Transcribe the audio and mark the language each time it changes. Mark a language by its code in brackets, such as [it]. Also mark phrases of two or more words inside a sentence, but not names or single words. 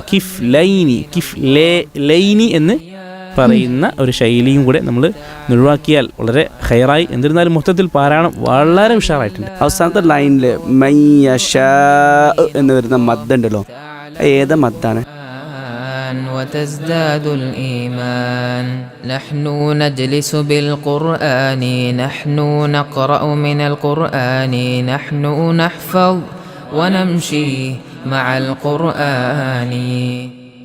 [ml] കിഫ് ലൈനി, കിഫ് ലൈനി എന്ന് പറയുന്ന ഒരു ശൈലിയും കൂടെ നമ്മൾ ഒഴിവാക്കിയാൽ വളരെ ഹൈറായി. എന്നിരുന്നാലും മൊത്തത്തിൽ പാരായണം വളരെ ഉഷാറായിട്ടുണ്ട്. അവസാനത്തെ ലൈനിൽ മയ്യശാ എന്ന് വരുന്ന മദ്ദുണ്ടല്ലോ, ഏത് മദ്ദാണ്? [ar] وتزداد الإيمان نحن نجلس بالقرآن نحن نقرأ من القرآن نحن نحفظ ونمشي مع القرآن.